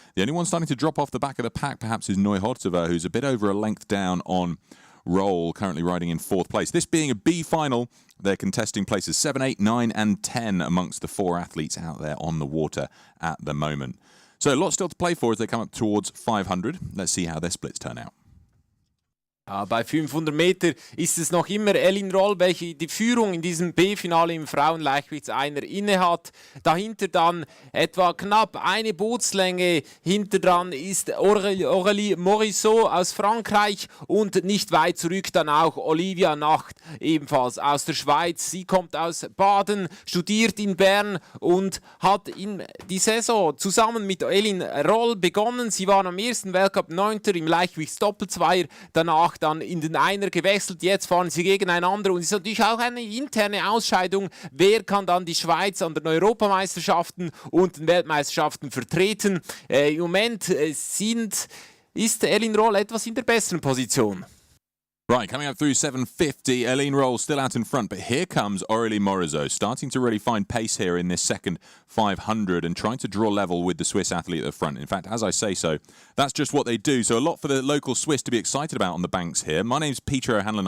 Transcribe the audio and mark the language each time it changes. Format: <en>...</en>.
<en>The only one starting to drop off the back of the pack perhaps is Neuhortova, who's a bit over a length down on Roll, currently riding in 4th place. This being a B final, they're contesting places 7, 8, 9 and 10 amongst the 4 athletes out there on the water at the moment. So a lot still to play for as they come up towards 500. Let's see how their splits turn out.</en> <de>Ja, bei 500 Meter ist es noch immer Aileen Roll, welche die Führung in diesem B-Finale im Frauenleichtgewichtseiner innehat. Dahinter dann etwa knapp eine Bootslänge. Hinter dran ist Aurélie Morizot aus Frankreich und nicht weit zurück dann auch Olivia Nacht, ebenfalls aus der Schweiz. Sie kommt aus Baden, studiert in Bern und hat in die Saison zusammen mit Aileen Roll begonnen. Sie war am ersten Weltcup 9. im Leichtgewichtsdoppelzweier, danach dann in den Einer gewechselt, jetzt fahren sie gegeneinander und es ist natürlich auch eine interne Ausscheidung, wer kann dann die Schweiz an den Europameisterschaften und den Weltmeisterschaften vertreten. Im Moment ist Aileen Roll etwas in der besseren Position.</de> <en>Right, coming up through 750, Aileen Roll still out in front, but here comes Aurélie Morizot, starting to really find pace here in this second 500 and trying to draw level with the Swiss athlete at the front. In fact, as I say so, that's just what they do. So a lot for the local Swiss to be excited about on the banks here. My name's Peter O'Hanlon.</en>